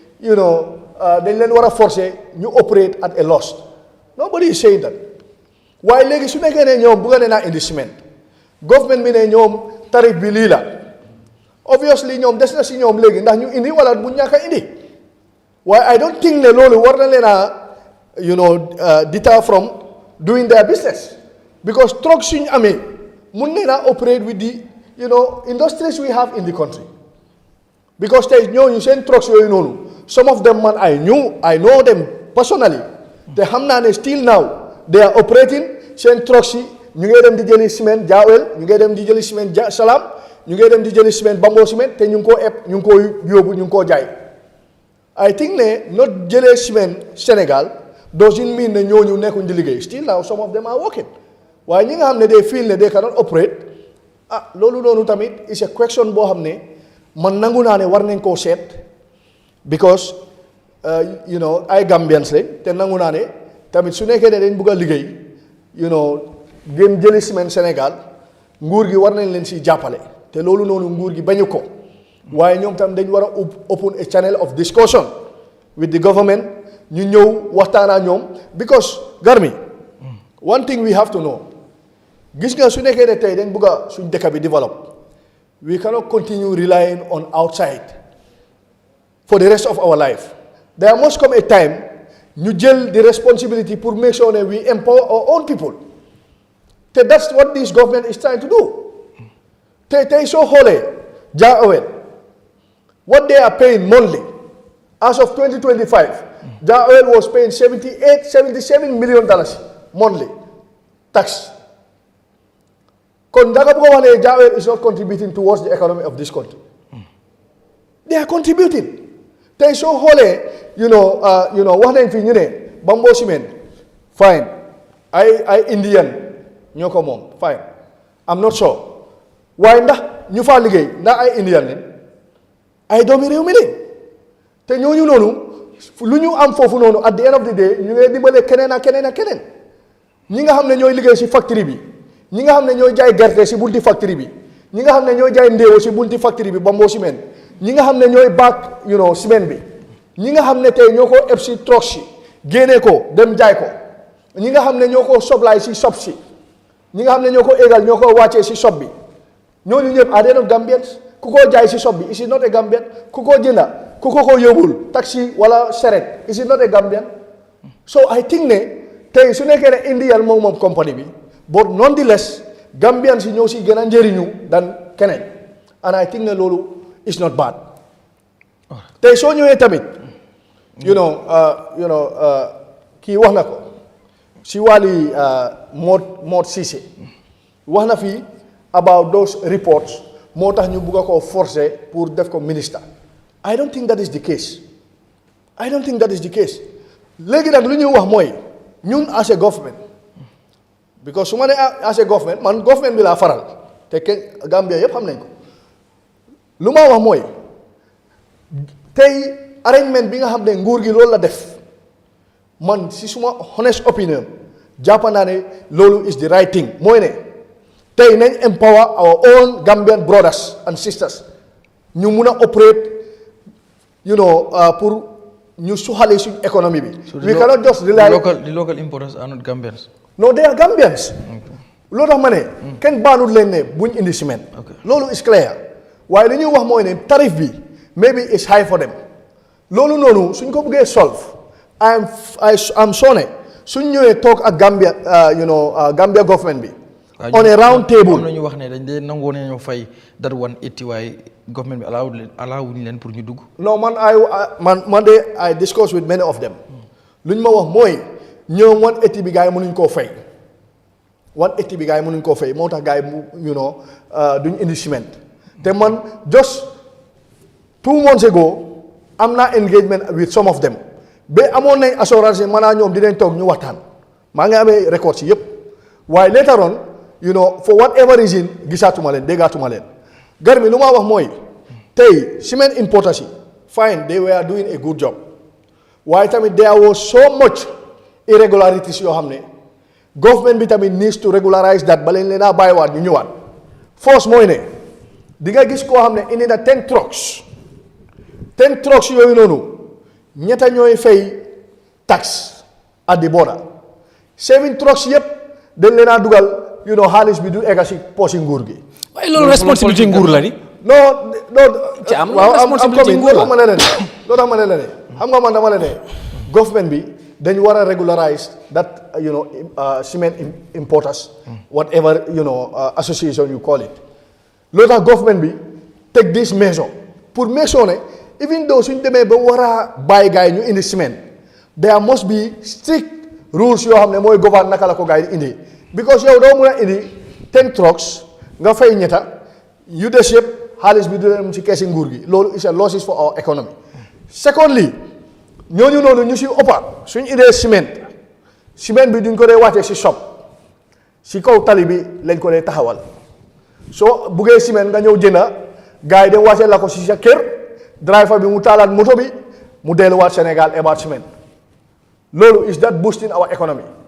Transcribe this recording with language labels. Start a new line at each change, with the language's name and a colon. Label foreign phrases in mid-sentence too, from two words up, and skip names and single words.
Wolof: dañ leen war a forcer ñu
English: operate at a loss nobody is saying that
Wolof: waaye léegi su nekkee ne ñoom bugga ne naa indi ciment government bi ne ñoom tarif bi lii la obviously ñoom des na si ñoom léegi ndax ñu indi wala bu ñàkk a indi waaye
English: I don't think
Wolof: ne loolu war na leen
English: a deter from doing their business because truck
Wolof: suñu amee mun ne naa
English: operate with the industries we have in the country because
Wolof: tey ñooñu seen
English: trucks
Wolof: yooyu noonu
English: some of them man I know them personally
Wolof: te xam naa ne
English: still now they are operating
Wolof: seen trucks yi ñu ngi dem di jëli ciment jaawel ñu ngi dem di jëli ciment salam ñu ngi dem di jëli ciment bamboo ciment te ñu ngi koo eb ñu ngi koo yóbbu ñu ngi koo jaay
English: I think
Wolof: ne not jëlee ciment Sénégal
English: doesn't mean
Wolof: ne ñooñu nekkuñ di liggéey
English: still now some of them are working
Wolof: waaye ñi nga xam ne
English: they feel
Wolof: ne
English: they cannot operate
Wolof: loolu noonu tamit
English: is a question
Wolof: boo xam ne man nangu naa ne war nañ koo seet because ay Gambians lañ te nangu naa ne tamit su nekkee ne dañ bugg a liggéey gën jëli ciment Sénégal nguur gi war nañ leen si jàppale te loolu noonu nguur gi bañu ko waaye ñoom tam dañ war a
English: open a channel of discussion with the government
Wolof: ñu ñëw waxtaanaa ñoom because Garmi
English: one thing we have to know
Wolof: gis nga su nekkee ne tey dañ bëgg a suñ dëkk bi
English: develop we cannot continue relying on outside for the rest of our life. There must come a time
Wolof: ñu jël
English: the responsibility pour make sure that we empower our own people. te that's what this government is trying to do.
Wolof: tey soo xoolee
English: Jah Owen what they are paying monthly as of 2025 Jah Owen was paying $77 million monthly tax.
Wolof: kon da nga bëgg a wax ne
English: Jah Owen is not contributing towards the economy of this country. They are contributing.
Wolof: tey soo xoolee wax nañ fi ñu ne Bamboo Cement fine ay Indian ñoo ko moom fine
English: I'm not sure
Wolof: waaye ndax ñu faa liggéey ndax ay Indian leen ay doomi réew mi lañ te ñooñu noonu lu ñu am foofu noonu
English: at the end of the day
Wolof: ñu ngi dimbale keneen ak keneen ak keneen ñi nga xam ne ñooy liggéey si factory bi ñi nga xam ne ñooy jaay gerte si bunti factory bi ñi nga xam ne ñooy jaay ndéewo si bunti factory bi Bamboo Cement ñi nga xam ne ñooy baak ciment bi ñi nga xam ne tey ñoo ko eb si truck si génnee ko dem jaay ko ñi nga xam ne ñoo ko soblaay si sob si ñi nga xam ne ñoo ko égal ñoo ko wàccee si sob bi ñooñu ñëpp
English: are they not Gambians
Wolof: ku ko jaay si sob bi
English: is it not a Gambian
Wolof: ku ko jënda ku ko yóbbul taxi wala seret
English: is it not a Gambian. So I think
Wolof: ne tey su nekkee ne Indian moom company bi
English: but nonetheless
Wolof: Gambian si ñoo si gën a njëriñu dan keneen
English: and I think
Wolof: ne loolu
English: is not bad.
Wolof: tey soo ñëwee tamit kii wax na ko si wàlli Mod Cissé wax na fii
English: about those reports
Wolof: moo tax ñu bugg a koo forcer pour def ko ministre.
English: I don't think that is the case.
Wolof: léegi nag lu ñuy wax mooy ñun
English: as a government
Wolof: because su ma ne
English: as a government
Wolof: man government bi laa faral te kenn Gambia yëpp xam nañ ko lu ma wax mooy tey arrangement bi nga xam ne nguur gi loolu la def man si suma
English: honest opinion
Wolof: jàpp naa ne loolu
English: is the right thing
Wolof: mooy ne tey nañ
English: empower our own Gambian brothers and sisters
Wolof: ñu mun a operate pour ñu suxale suñ économie bi.
English: we cannot just rely. The local importers are not Gambians. No, they are Gambians.
Wolof: loolu tax ma ne kenn baanul leen ne buñ indi ciment. loolu
English: is clear
Wolof: waaye li ñuy wax mooy ne tarif bi
English: maybe it's high for them.
Wolof: loolu noonu suñ ko bëggee solve
English: I'm sure
Wolof: ne suñ ñëwee toog ak Gambia Gambia government bi.
English: on a round table.
Wolof: am na ñu wax ne dañ dee nangoo nañoo fay that 180 waaye government bi allow leen pour ñu dugg.
English: non
Wolof: man de
English: I discuss with many of them.
Wolof: luñ ma wax mooy ñoom 180 bi gars yi mënuñ koo fay. 180 bi gars yi mënuñ koo fay moo tax gars yi duñ indi ciment. te man
English: just 2 months ago
Wolof: am naa
English: engagement with some of them
Wolof: ba amoon nañ assurance maanaam ñoom dinañ toog ñu waxtaan maa ngi amee record si yëpp waaye
English: later on for whatever reason
Wolof: gisaatuma leen déggaatuma leen Garmi lu ma wax mooy tey cement importers yi fine
English: they were doing a good job
Wolof: waaye tamit
English: there was so much irregularities
Wolof: yoo xam ne government bi tamit
English: needs to regularize that
Wolof: ba leen leen a bàyyiwaat ñu ñëwaat force mooy ne di nga gis koo xam ne indi na 10 trucks yooyu noonu ñetta ñooy fay
English: tax at the border
Wolof: 7 trucks yëpp dañ leen a dugal xaalis bi du egga si poche nguur gi. waaye loolu responsabilité nguur la di. non ci am responsabilité nguur la loolu tax ma ne la ne xam nga man dama la ne government bi dañ war a
English: regularize that cement importers whatever association you call it
Wolof: loolu tax government bi
English: take this measure
Wolof: pour
English: make sure
Wolof: ne
English: even though
Wolof: suñ demee ba war a bàyyi gars yi ñu indi ciment
English: there must be strict rules
Wolof: yoo xam ne mooy govern naka la ko gars yi indi because yow doo mun a indi 10 trucks nga fay ñetta yu des yëpp xaalis bi du dem ci keesi nguur gi loolu
English: is a losses for our economy.
Wolof: Secondly ñooñu noonu ñu si ëppa suñ indee ciment bi duñ ko dee wàccee si shop si kaw tali bi lañ ko dee taxawal soo buggee ciment nga ñëw jënda gars yi dem wàccee la ko si sa kër driver bi mu taalaat moto bi mu delluwaat Sénégal ebaat ciment loolu
English: is that boosting our economy.